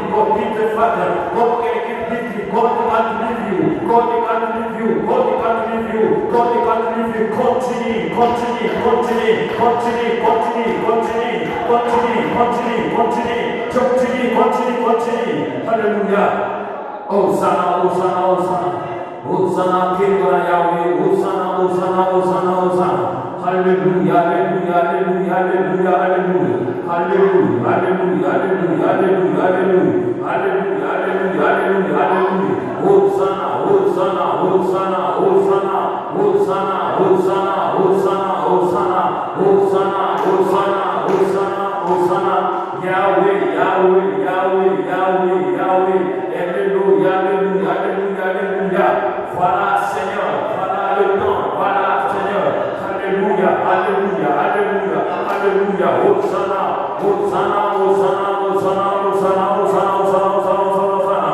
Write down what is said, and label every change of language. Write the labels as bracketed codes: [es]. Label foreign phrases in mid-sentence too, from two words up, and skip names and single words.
[en] God be the Father, God can give victory. God can't leave you, God can't leave you, God can't leave you, God can't leave you. Continue, continue, continue, continue, continue, continue, continue, continue, continue. Continue, continue, continue. Hallelujah. Hosanna, Hosanna, Hosanna. Hosanna, King Yahweh. Hosanna, Hosanna, Hosanna, Hosanna. Hallelujah, hallelujah, hallelujah, hallelujah, hallelujah. Hallelujah, hallelujah, hallelujah, hallelujah, hallelujah. Hallelujah, hallelujah, hallelujah, hallelujah. Hosanna, Hosanna, Hosanna, Hosanna, Hosanna, Hosanna, Hosanna, Hosanna, Hosanna, Hosanna, Hosanna, Hosanna. Yahweh, Yahweh, Yahweh, Yahweh, Yahweh. [fr] Alléluia, alléluia, alléluia, alléluia. Voilà Seigneur, voilà le temps, voilà Seigneur. Alléluia, alléluia, alléluia, alléluia. Hosanna, Hosanna, Hosanna, Hosanna, Hosanna, Hosanna, Hosanna, Hosanna, Hosanna, Hosanna.